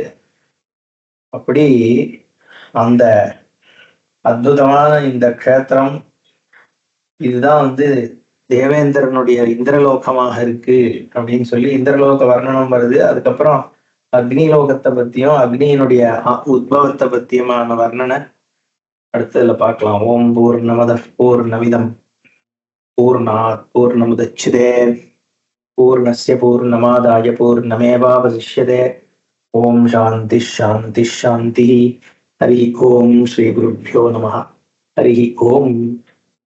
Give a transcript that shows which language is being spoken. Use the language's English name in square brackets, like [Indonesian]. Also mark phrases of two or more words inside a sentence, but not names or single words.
[Tamil] அப்படி அந்த அற்புதமான இந்த க்ஷேத்திரம் இதுதான் தேவேந்திரனுடைய இந்திரலோகமாக இருக்கு அப்படின்னு சொல்லி இந்திரலோக வர்ணனம் வருது. அதுக்கப்புறம் அக்னிலோகத்தை பத்தியும் அக்னியினுடைய உத்பவத்தை பத்தியுமான வர்ணனை அடுத்ததுல பார்க்கலாம். [Sanskrit] ओम् पूर्णमदः पूर्णमिदं पूर्णात् पूर्णमुदच्यते पूर्णस्य पूर्णमादाय पूर्णमेवावशिष्यते. ओम् शान्तिः शान्तिः शान्तिः. हरि ओम् श्री गुरुभ्यो नमः. हरि ओम्.